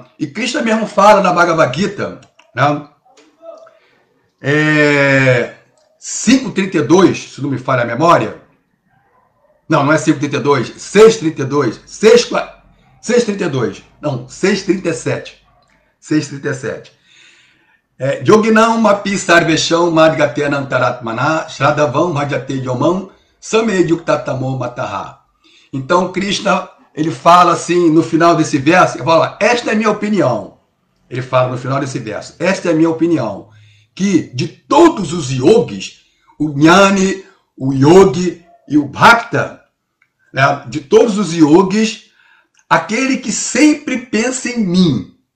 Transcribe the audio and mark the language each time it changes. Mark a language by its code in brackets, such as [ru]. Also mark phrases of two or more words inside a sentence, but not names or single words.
[pt] E Krishna mesmo fala na Bhagavad Gita, né? 5.32, se não me falha a memória. Não é 5.32, 6.32, 6.32, não, 6.37. 6.37. [sa] योगिनाम् अपि सर्वेषाम् मद्गतेन अन्तरात्मना श्रद्धावान् भजते यो माम् स मे युक्ततमो मतः. [pt] Então Krishna, ele fala assim no final desse verso, ele fala, esta é a minha opinião. Ele fala no final desse verso, esta é a minha opinião, que de todos os yogis, o Jnani, o Yogi e o Bhakta, né, de todos os yogis, aquele que sempre pensa em mim,